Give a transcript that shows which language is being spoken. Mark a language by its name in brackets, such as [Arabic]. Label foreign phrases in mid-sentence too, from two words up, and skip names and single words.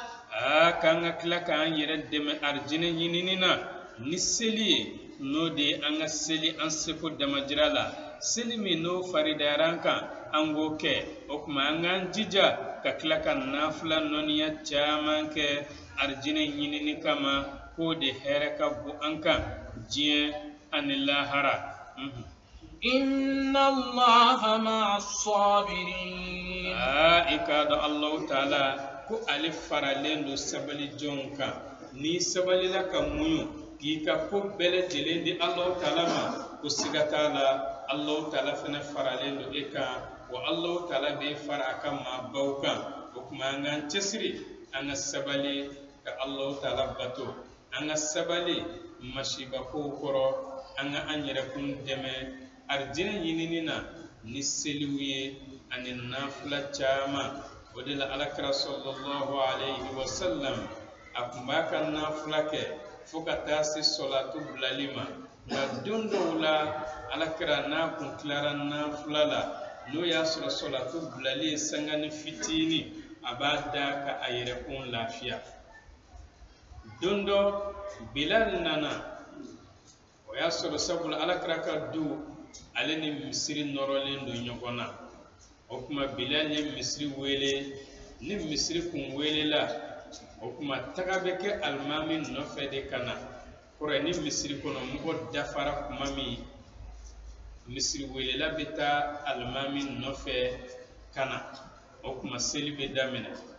[Bambara] k'an ka tila k'an yɛrɛ dɛmɛ arijinɛ ɲinini na ni seli ye n'o de ye an ka seli an seko damajira la seli min n'o faridayara an kan an k'o kɛ o tuma an k'an jija ka tila ka nafila nɔniya caman kɛ arijinɛ ɲinini kama k'o de hɛrɛ ka bon an kan diɲɛ ani lahara [Arabic] إن الله مع الصابرين [Bambara] i k'a dɔn Alahu Taala ko ale faralen don sabali jɔnw kan n'i sabalila ka muɲu k'i ka ko bɛɛ lajɛlen di Alahu Taala ma ko siga t'a la Alahu Taala fana faralen don e kan wa Alahu Taala bɛ fara a ka maabaw kan o tuma an k'an cɛsiri an ka sabali ka Alahu Taala bato an ka sabali masibakow kɔrɔ an ka an yɛrɛkun dɛmɛ arijinɛ ɲinini na ni seliw ye ani nafila caman o de la alakira [Arabic] صلى الله عليه وسلم [Bambara] a tun b'a ka nafila kɛ fo ka taa se sɔlatu bilali ma nka don dɔw la alakira n'a kun tilara nafila la n'o y'a sɔrɔ sɔlatu bilali ye sangani fitini a b'a da ka a yɛrɛkun lafiya don dɔ bilal nana o y'a sɔrɔ sabula alakira ka du ale ni misiri nɔrɔlen don ɲɔgɔn na o tuma bilal ye misiri wele ni misiri kun welela o tuma taga bɛ kɛ alimami nɔfɛ de ka na kɔrɔ ni misiri kɔnɔ mɔgɔ dafara kuma min misiri welela bɛ taa alimami nɔfɛ kana o kuma seli bɛ daminɛ